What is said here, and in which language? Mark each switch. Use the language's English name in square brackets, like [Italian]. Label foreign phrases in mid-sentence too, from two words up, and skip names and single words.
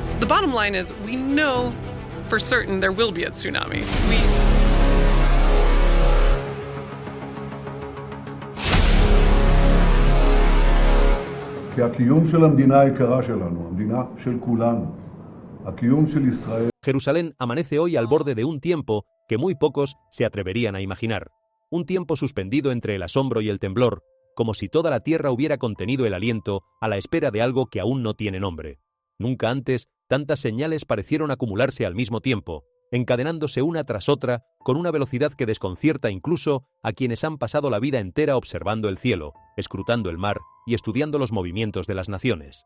[English] bottom line is we know for certain there will be a tsunami. [Hebrew] כי הקיום של המדינה היקרה שלנו, המדינה של כולנו, הקיום של ישראל. [Spanish] Jerusalén amanece hoy al borde de un tiempo que muy pocos se atreverían a imaginar. Un tiempo suspendido entre el asombro y el temblor, como si toda la tierra hubiera contenido el aliento a la espera de algo que aún no tiene nombre. Nunca antes tantas señales parecieron acumularse al mismo tiempo, encadenándose una tras otra con una velocidad que desconcierta incluso a quienes han pasado la vida entera observando el cielo, escrutando el mar y estudiando los movimientos de las naciones.